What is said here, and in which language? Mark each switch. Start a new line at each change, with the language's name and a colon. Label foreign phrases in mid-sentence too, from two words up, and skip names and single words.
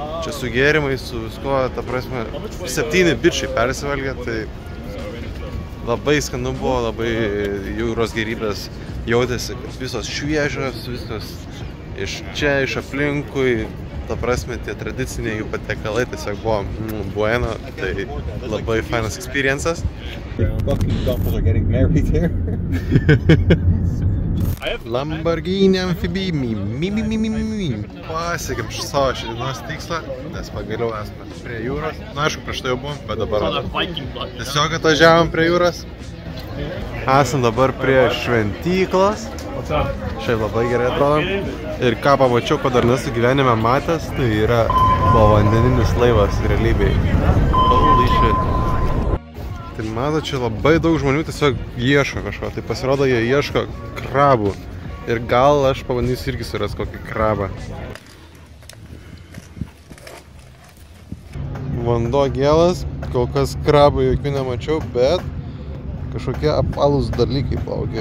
Lithuanian: Čia su gėrimais, su visko, ta prasme, 7 bičiai persivalgė, tai labai skanu buvo, labai jūros gėrybės jautėsi, kad visos šviežios, visos iš čia, iš aplinkui, ta prasme, tie tradiciniai jų patiekalai tiesiog buvo bueno, tai labai fainas experiences.
English: Fucking couples are getting married here.
Lithuanian: Lamborghini Amphibimi, pasiekėm savo šiandienos tikslą, nes pagaliau esame prie jūros. Na, aišku, prieš tai jau buvom, bet dabar tiesiog atvažiavom prie jūros. Esam dabar prie šventyklos. Šiaip labai gerai atrodo. Ir ką pamačiau, ko dar nesu gyvenime matęs, tai yra povandeninis laivas realybėj.
English: Holy shit.
Lithuanian: Tai mato, čia labai daug žmonių tiesiog ieško kažko. Tai pasirodo, jie ieško krabų. Ir gal aš pabandysiu irgi suras kokį krabą. Vanduo gėlas, kol kas krabų jokių nemačiau, bet kažkokie apvalūs dalykai plaukia.